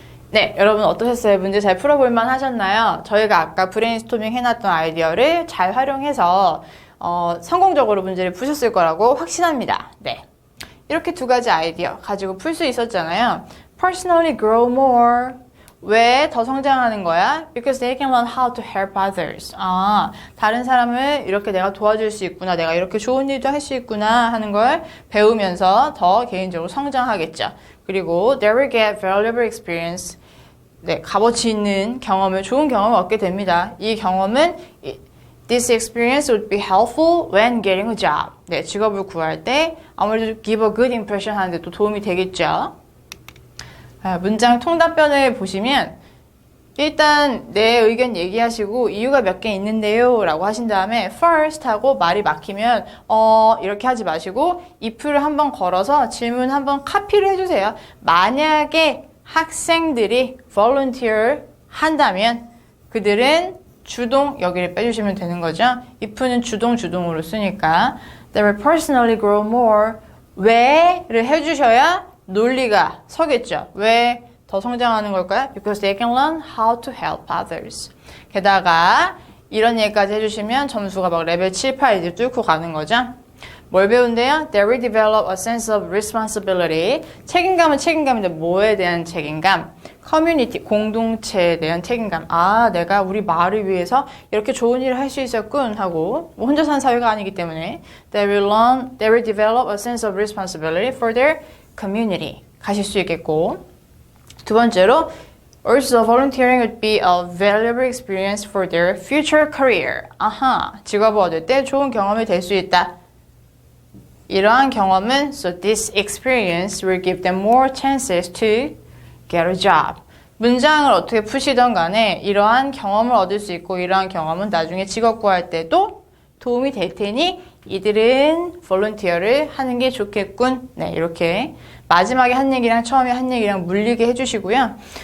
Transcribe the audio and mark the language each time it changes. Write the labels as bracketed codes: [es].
[ko] 네, 여러분 어떠셨어요? 문제 잘 풀어볼만 하셨나요? 저희가 아까 브레인스토밍 해놨던 아이디어를 잘 활용해서 성공적으로 문제를 푸셨을 거라고 확신합니다. 네, 이렇게 두 가지 아이디어 가지고 풀 수 있었잖아요. [en] Personally grow more. [ko] 왜 더 성장하는 거야? [en] Because they can learn how to help others. [ko] 다른 사람을 이렇게 내가 도와줄 수 있구나. 내가 이렇게 좋은 일도 할 수 있구나 하는 걸 배우면서 더 개인적으로 성장하겠죠. 그리고 [en] they will get valuable experience. [ko] 네, 값어치 있는 경험을, 좋은 경험을 얻게 됩니다. 이 경험은 [en] This experience would be helpful when getting a job. [ko] 네, 직업을 구할 때 아무래도 [en] give a good impression [ko] 하는데 또 도움이 되겠죠. 문장 통답변을 보시면 일단 내 의견 얘기하시고 이유가 몇 개 있는데요 라고 하신 다음에 first 하고 말이 막히면 이렇게 하지 마시고 if를 한번 걸어서 질문 한번 카피를 해주세요. 만약에 학생들이 volunteer 한다면 그들은 주동 여기를 빼주시면 되는 거죠. if는 주동으로 쓰니까 [en] they will personally grow more. [ko] 왜를 해주셔야 논리가 서겠죠. 왜 더 성장하는 걸까요? [en] Because they can learn how to help others. [ko] 게다가 이런 얘기까지 해주시면 점수가 막 레벨 7, 8 이제 뚫고 가는 거죠. 뭘 배운대요? [en] They will develop a sense of responsibility. [ko] 책임감은 책임감인데 뭐에 대한 책임감? 커뮤니티, 공동체에 대한 책임감. 내가 우리 마을을 위해서 이렇게 좋은 일을 할 수 있었군 하고 뭐 혼자 사는 사회가 아니기 때문에 [en] They will develop a sense of responsibility for their community. [ko] 가실 수 있겠고 두 번째로 [en] Also, volunteering would be a valuable experience for their future career. [ko] 직업을 얻을 때 좋은 경험이 될 수 있다. 이러한 경험은 [en] So this experience will give them more chances to get a job. [ko] 문장을 어떻게 푸시던 간에 이러한 경험을 얻을 수 있고 이러한 경험은 나중에 직업 구할 때도 도움이 될 테니 이들은 volunteer를 하는 게 좋겠군. 네, 이렇게 마지막에 한 얘기랑 처음에 한 얘기랑 물리게 해주시고요.